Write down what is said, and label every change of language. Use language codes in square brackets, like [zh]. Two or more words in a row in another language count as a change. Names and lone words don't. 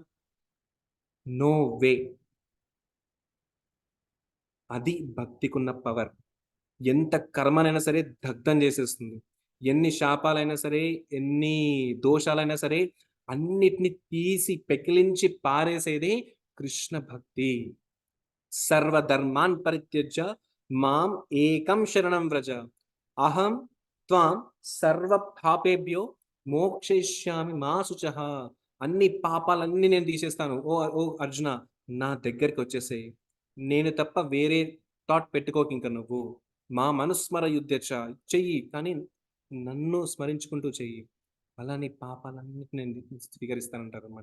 [en] no way. [te] అది భక్తికున్న పవర్. ఎంత కర్మనైనా సరే దగ్ధం చేసేస్తుంది. ఎన్ని శాపాలైనా సరే, ఎన్ని దోషాలైనా సరే అన్నిటిని తీసి పెకిలించి పారేసేదే కృష్ణ భక్తి. [sa] సర్వధర్మాన్ పరిత్యజ్య మాం ఏకం శరణం వ్రజ. అహం త్వాం సర్వ పాపేభ్యో మోక్షయిష్యామి మా శుచః. [te] అన్ని పాపాలన్నీ నేను తీసేస్తాను. ఓ అర్జున నా దగ్గరికి వచ్చేసేయి. నేను తప్ప వేరే థాట్ పెట్టుకోకు ఇంక నువ్వు. [sa] మా మనుస్మర యుద్ధచ [te] చెయ్యి. కానీ నన్ను స్మరించుకుంటూ చెయ్యి. అలా నీ పాపాలన్నిటిని నేను స్వీకరిస్తానంటారనమాట.